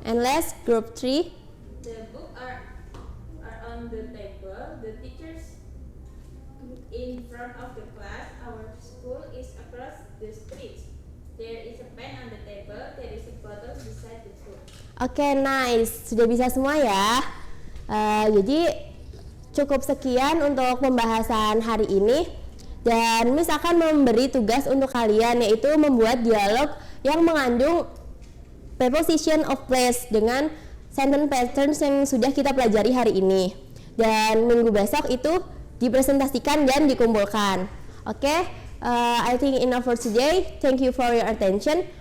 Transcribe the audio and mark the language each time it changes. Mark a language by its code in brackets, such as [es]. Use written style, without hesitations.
[en] And last, group 3. The books are on the table. The teachers in front of the class. Our school is across the street. There is a pen on the table. There is a bottle beside the book. [id] Oke, nice. Sudah bisa semua ya. Jadi cukup sekian untuk pembahasan hari ini. Dan Miss akan memberi tugas untuk kalian yaitu membuat dialog yang mengandung preposition of place dengan sentence patterns yang sudah kita pelajari hari ini. Dan minggu besok itu dipresentasikan dan dikumpulkan. Oke? [en] I think enough for today. Thank you for your attention.